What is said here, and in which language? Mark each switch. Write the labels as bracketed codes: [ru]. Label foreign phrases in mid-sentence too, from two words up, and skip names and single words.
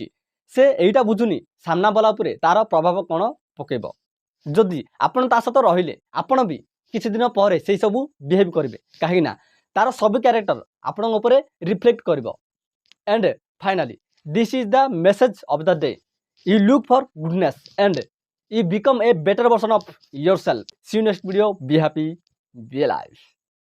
[or] ସେ ଏଇଟା ବୁଝୁନି ସାମ୍ନା ବାଲା ଉପରେ ତାର ପ୍ରଭାବ କ'ଣ ପକାଇବ। ଯଦି ଆପଣ ତା ସହିତ ରହିଲେ ଆପଣ ବି କିଛି ଦିନ ପରେ ସେଇ ସବୁ ବିହେଭ୍ କରିବେ, କାହିଁକିନା ତାର ସବୁ କ୍ୟାରେକ୍ଟର ଆପଣଙ୍କ ଉପରେ ରିଫ୍ଲେକ୍ଟ କରିବ। [en] and finally this is the message of the day. You look for goodness and you become a better version of yourself. See you next video. Be happy, be alive.